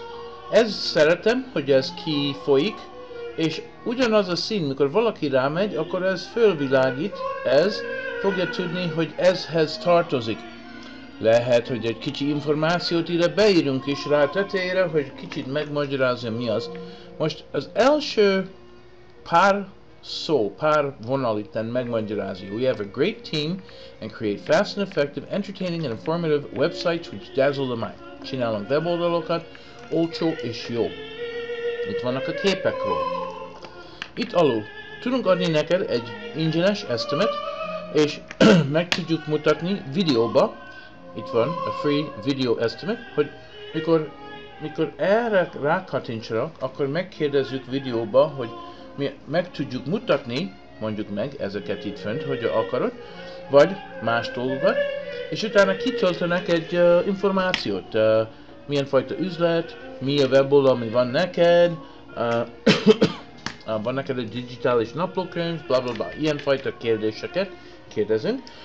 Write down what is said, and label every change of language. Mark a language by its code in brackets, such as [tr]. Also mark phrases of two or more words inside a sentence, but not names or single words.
[hu] Ez szeretem, hogy ez kifolyik, és ugyanaz a szín, mikor valaki rámegy, akkor ez fölvilágít, ez fogja tudni, hogy ezhez tartozik. Lehet, hogy egy kicsi információt ide beírunk is rá a tetejére, hogy kicsit megmagyarázza mi az. Most az első pár szó, pár vonal itten megmagyarázza. [en] We have a great team and create fast and effective, entertaining and informative websites which dazzle the mind. [hu] Csinálunk weboldalokat, olcsó és jó. Itt vannak a képekről. Itt alul tudunk adni neked egy ingyenes estimate, és meg tudjuk mutatni videóba. Itt van a [en] free video estimate, [hu] hogy mikor erre rákattintsanak, akkor megkérdezzük videóba, hogy mi meg tudjuk mutatni, mondjuk meg ezeket itt fönt, hogy akarod, vagy más dolgokat, és utána kitöltenek egy információt, milyen fajta üzlet, mi a weboldal, ami van neked, van neked egy digitális naplókönyv, bla bla bla, ilyen fajta kérdéseket kérdezünk.